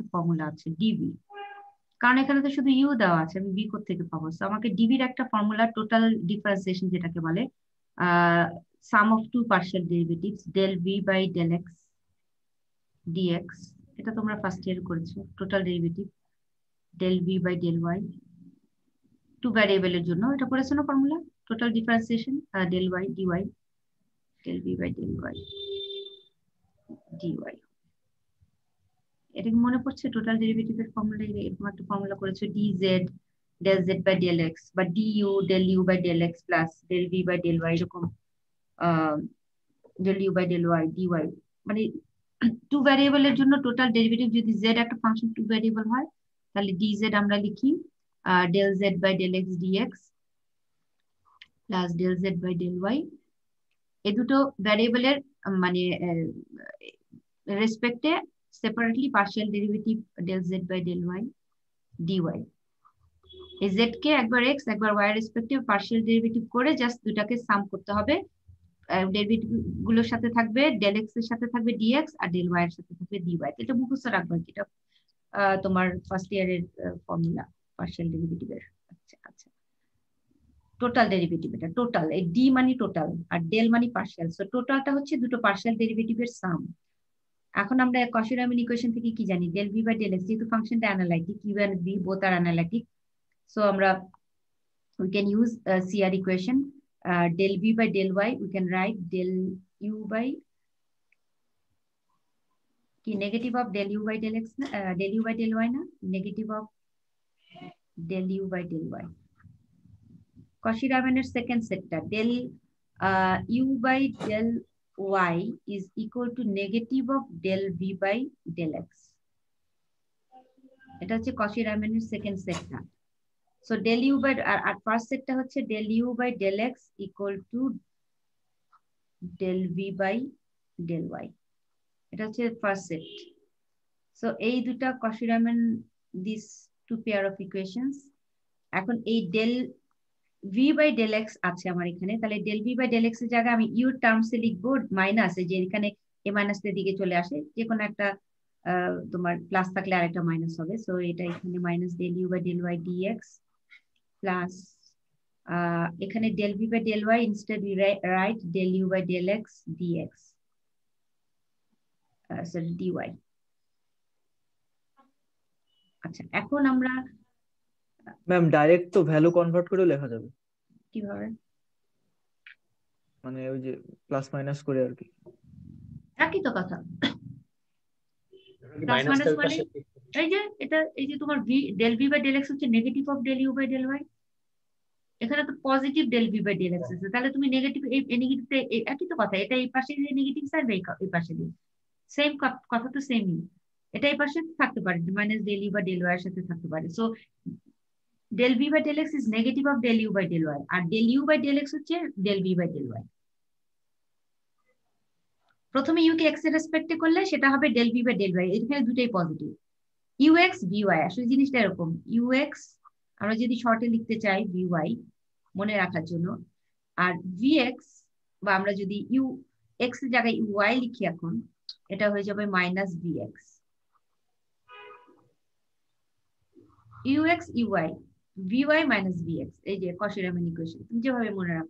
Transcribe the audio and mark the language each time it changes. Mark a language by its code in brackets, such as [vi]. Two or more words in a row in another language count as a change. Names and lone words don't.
[bn] ফর্মুলা আছে ডিভি, কারণ এখানে তো শুধু ইউ দেওয়া আছে, আমি ভি থেকে পাবো, তো আমাকে ডিভির একটা ফর্মুলা, [en] total differentiation [bn] যেটাকে বলে [en] sum of two partial derivatives del v by del x dx, [bn] এটা তোমরা [en] first year [bn] করেছো। [en] total derivative del v by del y, two variable [bn] জন্য এটা করেছো না ফর্মুলা, [en] total differentiation del y dy del v by del y dy, [bn] এটা কি মনে পড়ছে? [en] total derivative [bn] ফর্মুলা এরকম একটা ফর্মুলা করেছো, [en] dz del z by del x [bn] বা [en] du del u by del x plus del v by del y, [bn] এরকম [en] del u by del y dy, [bn] মানে [en] two variable [bn] জন্য [en] total derivative [bn] যদি z একটা [en] function two variable [bn] হয় তাহলে dz আমরা লিখি [en] del z by del x dx plus del z by del y, [bn] এই দুটো ভ্যারিয়েবলের মানে [en] respect separately partial derivative del z by del y dy, [bn] এই z কে একবার x একবার y এর রেসপেক্টে [en] partial derivative [bn] করে জাস্ট দুটাকে সাম করতে হবে, ডেরিভেটিভ গুলোর সাথে থাকবে [en] del x [bn] এর সাথে থাকবে dx আর [en] del y [bn] এর সাথে থাকবে dy, এটা মুখস্থ রাখবে, এটা তোমার [en] first year formula partial derivative. [bn] আচ্ছা আচ্ছা, [en] total derivative, [bn] এটা টোটাল, এই ডি মানে টোটাল আর ডেল মানে পার্শিয়াল, [en] so total [bn] হচ্ছে দুটো [en] partial derivative sum. [bn] এখন আমরা কশি-রামান ইকুয়েশন থেকে কি জানি, [en] del v by del x, [bn] যেহেতু ফাংশনটা অ্যানালাইটিক, [en] u and v both are analytic, [bn] সো আমরা [en] we can use CR equation, del v by del y we can write del u by কি negative of del u by del x না, del u by del y না, negative of del u by del y, কশি-রামানের second set del u by del y is equal to negative of del v by del x, [bn] এটা হচ্ছে [en] কশি-রামানের second set. সো del u by আর first set হচ্ছে del u by del x equal to del v by del y, [bn] এটা হচ্ছে [en] first set. সো [bn] এই দুটা [en] কশি-রামান, this two pair of equations. [bn] এখন এই [en] del v by del x [bn] আছে আমার এখানে, তাহলে [en] del v by del x [bn] এর জায়গায় আমি [en] u terms [bn] লিখবো মাইনাস, যে এখানে a মাইনাস এর দিকে চলে আসে, যে কোনো একটা তোমার প্লাস থাকলে আরেকটা মাইনাস হবে, সো এটা এখানে [en] minus del u by del y dx plus [bn] এখানে [en] del v by del y instead we write del u by del x dx sorry dy। [bn] আচ্ছা, এখন আমরা ম্যাম ডাইরেক্ট তো [en] value convert [bn] করে লেখা যাবে, কিভাবে, মানে ওই যে [en] plus minus [bn] করে আর কি, একই তো কথা, [en] plus minus [bn] মানে এই যে এটা, এই যে তোমার [en] v del v by del x [bn] হচ্ছে [en] negative of del u by del y, [bn] এখানে তো [en] positive del v by del x [bn] আছে, তাহলে তুমি নেগেটিভ এই নেগেটিভটা একই তো কথা, এটা এই পাশে দিয়ে [en] negative side [bn] এই পাশে দিয়ে সেম কথা, তো সেমই, এটা এই পাশে থাকতে পারে [en] minus del u by del y [bn] এর সাথে থাকতে পারে, [en] so del v by del x is negative of del u by del y, [bn] আর [en] del u by del x [bn] হচ্ছে [en] del v by del y। [bn] প্রথমে u কে x এর রেসপেক্টে করলে সেটা হবে [en] del v by del y, [bn] এখানে দুটোই পজিটিভ, [en] ux vy, [bn] আসলে জিনিসটা এরকম, ux আমরা যদি শর্টে লিখতে চাই vy মনে রাখার জন্য, আর vx বা আমরা যদি x এর জায়গায় y লিখি এখন, এটা হয়ে যাবে [en] minus vx, ux uy vy minus vx, [bn] এই যে কশি-রামান ইকুয়েশন তুমি যেভাবে মনে রাখো।